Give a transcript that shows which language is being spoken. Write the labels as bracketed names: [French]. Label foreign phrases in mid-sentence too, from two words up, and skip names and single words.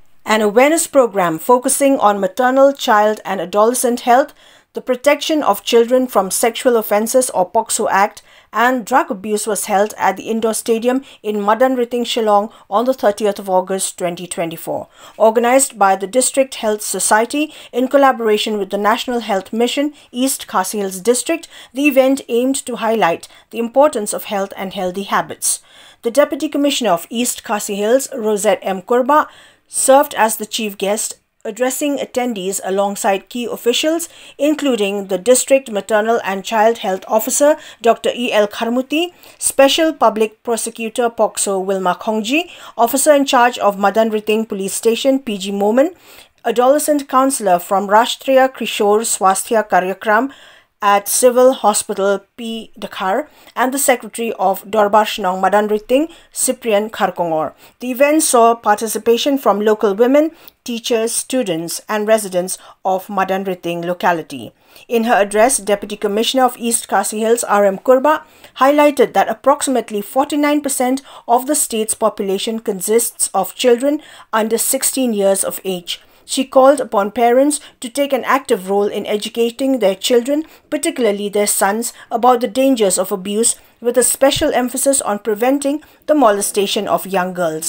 [English] an awareness program focusing on maternal, child and adolescent health, the protection of children from sexual offences or Pocso Act, and drug abuse was held at the indoor stadium in Madanrting, Shillong on the 30th of August 2024. Organised by the District Health Society in collaboration with the National Health Mission, East Khasi Hills District, the event aimed to highlight the importance of health and healthy habits. The Deputy Commissioner of East Khasi Hills, Rosette M. Kurba, served as the chief guest, addressing attendees alongside key officials, including the District Maternal and Child Health Officer, Dr. E. L. Kharmuti, Special Public Prosecutor Pocso Wilma Khongji, Officer in charge of Madanrting Police Station, PG Moman, Adolescent Counsellor from Rashtriya Kishore Swasthya Karyakram at Civil Hospital P. Dakhar, and the Secretary of Dorbar Shnong Madanrting, Cyprian Kharkongor. The event saw participation from local women, teachers, students and residents of Madanrting locality. In her address, Deputy Commissioner of East Khasi Hills R.M. Kurba highlighted that approximately 49% of the state's population consists of children under 16 years of age. She called upon parents to take an active role in educating their children, particularly their sons, about the dangers of abuse, with a special emphasis on preventing the molestation of young girls.